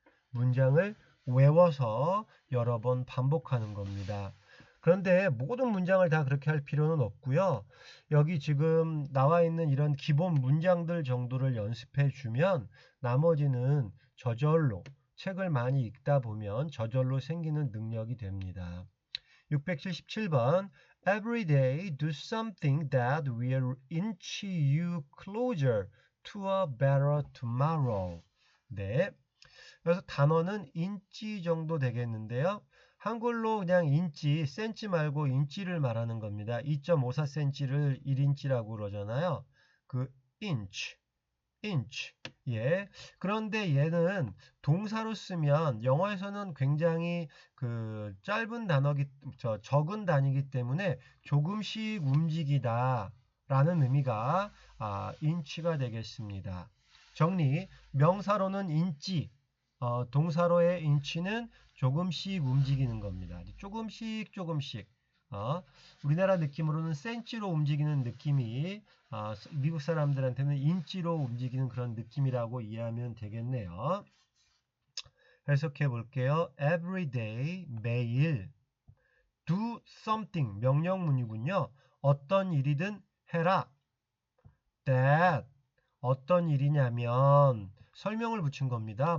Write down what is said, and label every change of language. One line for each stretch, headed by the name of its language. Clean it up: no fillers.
Korean: 문장을 외워서 여러 번 반복하는 겁니다. 그런데 모든 문장을 다 그렇게 할 필요는 없고요. 여기 지금 나와 있는 이런 기본 문장들 정도를 연습해 주면 나머지는 저절로 책을 많이 읽다 보면 저절로 생기는 능력이 됩니다.
English: 677번 Every day do something that will inch you closer to a better tomorrow.
Korean: 네. 그래서 단어는 인치 정도 되겠는데요. 한글로 그냥 인치, 센치 말고 인치를 말하는 겁니다. 2.54cm를 1인치라고 그러잖아요. 그 inch, inch. 예. 그런데 얘는 동사로 쓰면 영어에서는 굉장히 그 짧은 적은 단위이기 때문에 조금씩 움직이다 라는 의미가 인치가 되겠습니다. 정리, 명사로는 인치, 동사로의 인치는 조금씩 움직이는 겁니다. 조금씩 조금씩. 우리나라 느낌으로는 센치로 움직이는 느낌이 미국 사람들한테는 인치로 움직이는 그런 느낌이라고 이해하면 되겠네요. 해석해 볼게요.
English: Every day,
Korean: 매일.
English: Do something,
Korean: 명령문이군요. 어떤 일이든 해라. That, 어떤 일이냐면 설명을 붙인 겁니다.